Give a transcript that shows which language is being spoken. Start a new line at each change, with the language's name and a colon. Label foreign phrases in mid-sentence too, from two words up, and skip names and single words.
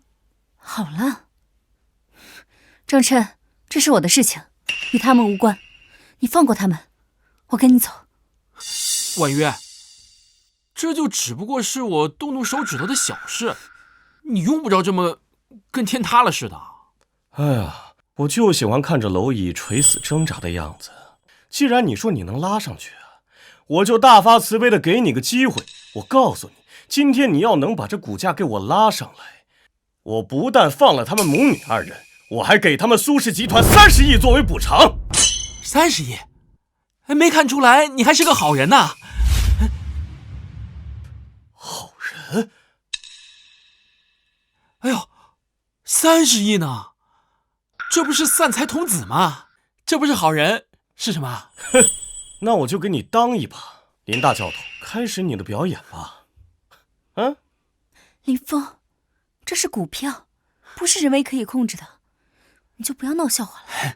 Chinese: 好了，郑琛，這是我的事情，與他們無關，你放過他們，我跟你走。婉瑜，這就只不過是我動動手指頭的小事，你用不着這麼跟天塌了似的。哎呀，我就喜歡看着螻蟻垂死掙扎的樣子。既然你說你能拉上去，我就大發慈悲的給你個機會。我告訴你，今天你要能把這股價給我拉上來，我不但放了他們母女2人，我還給他們蘇氏集團30億作為補償。 30億？沒看出來你還是個好人吶。人。哎呦，30亿呢？这不是散财童子吗？这不是好人是什么？哼，那我就给你当一把。林大教头，开始你的表演吧。林峰，这是股票，不是人为可以控制的，你就不要闹笑话了。